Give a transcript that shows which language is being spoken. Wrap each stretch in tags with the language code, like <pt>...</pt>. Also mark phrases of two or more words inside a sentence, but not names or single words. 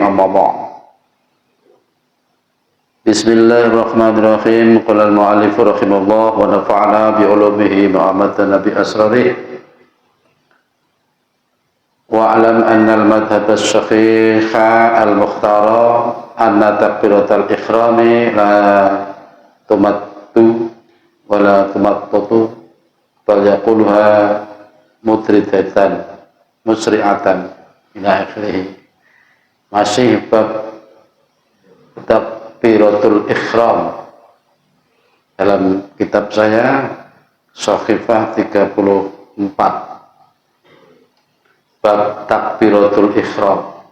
<ar>أما بعد. بسم الله الرحمن الرحيم. قال المؤلف رحمه الله ونفعنا بعلومه وأمتنا بأسراره. واعلم أن المذهب الصحيح المختار أن تكبيرة الإحرام لا تمطط ولا تمطط بل يقولها مدرجة مسرعة إلى آخره.</ar> <ms>Masih bab</ms> <ar>تكبيرة الإحرام</ar> <ms>dalam kitab saya Shahifah 34 bab</ms> <ar>تكبيرة الإحرام.</ar>